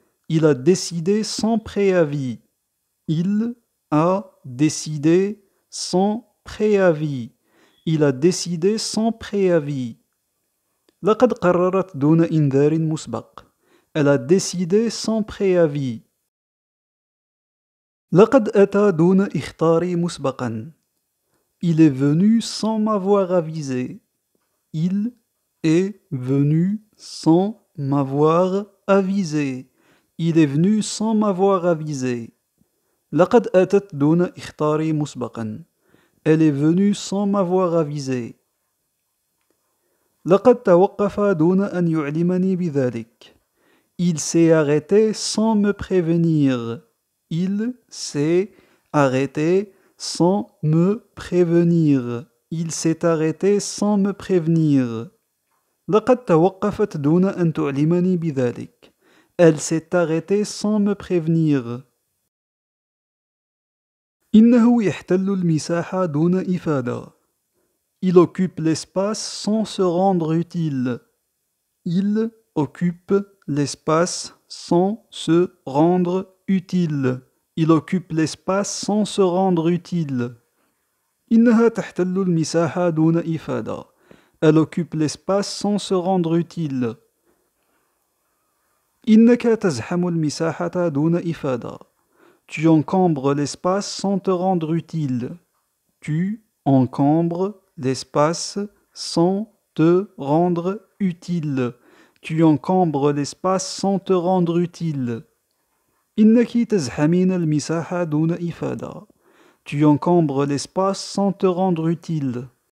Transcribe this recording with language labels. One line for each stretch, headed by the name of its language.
French: Il a décidé sans préavis. Il a décidé sans préavis. Il a décidé sans préavis.
Arabic: لقد قررت دون إنذار مسبق.
French: Elle a décidé sans préavis.
Arabic: لقد أتى دون إخطاري مسبقا.
French: Il est venu sans m'avoir avisé. Il est venu sans m'avoir avisé. Il est venu sans m'avoir avisé.
Arabic: لقد أتت دون إخطاري مسبقا.
French: Elle est venue sans m'avoir avisé.
Arabic: لقد توقف دون أن يعلمني بذلك.
French: Il s'est arrêté sans me prévenir. Il s'est arrêté sans me prévenir. Il s'est arrêté sans me prévenir.
Arabic: لقد توقفت دون أن تعلمني بذلك.
French: Elle s'est arrêtée sans me prévenir.
Arabic: إنه يحتل المساحة دون إفادة.
French: Il occupe l'espace sans se rendre utile. Il occupe l'espace sans se rendre utile. Il occupe l'espace sans se rendre utile.
Arabic: إنها تحتل المساحة دون إفادة.
French: Elle occupe l'espace sans se rendre utile.
Arabic: إنك تزحم المساحة دون إفادة.
French: Tu encombres l'espace sans te rendre utile. Tu encombres l'espace sans te rendre utile. Tu encombres l'espace sans te rendre utile.
Arabic: إنك تزحمين المساحة دون إفادة.
French: Tu encombres l'espace sans te rendre utile.